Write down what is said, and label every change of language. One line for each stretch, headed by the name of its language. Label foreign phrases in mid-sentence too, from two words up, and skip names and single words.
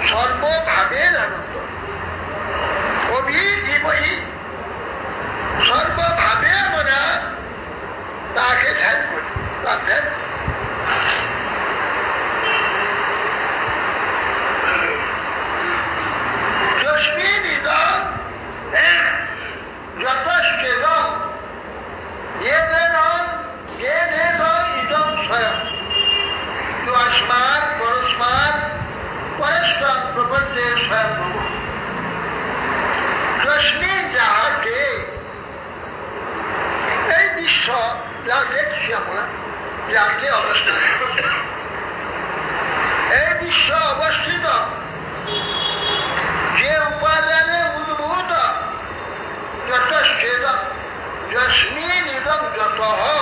Bangla: সর্বভাবের আনন্দ। অভিধীময়ী, সর্বভাবে আমরা তাকে ধ্যান করি, তার ধ্যান।
Sanskrit: যস্মিন ইদং যতশ্চেদং येनेदं इदं स्वयं अस्मात् परस्मात् परस्परं प्रपद्ये स्वयं भव।
Bangla: যস্মিন যাহাতে এই বিশ্ব যা দেখছি আমরা যাতে অবস্থিত, এই বিশ্ব অবস্থিত যে উপাদানে উদ্ভূত
Sanskrit: যতশ্চেদং যস্মিন ইদং যতঃ,